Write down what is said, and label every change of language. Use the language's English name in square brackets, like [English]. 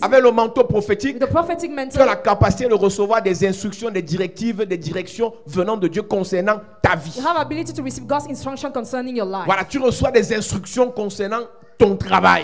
[French] Avec le manteau prophétique, [English] With the prophetic [French] tu as [English] mantle, [French] la capacité de recevoir des instructions, des directives, des directions venant de Dieu concernant ta vie. [English] you have ability to receive God's instruction concerning your life. [French] Voilà, tu reçois des instructions concernant ton travail,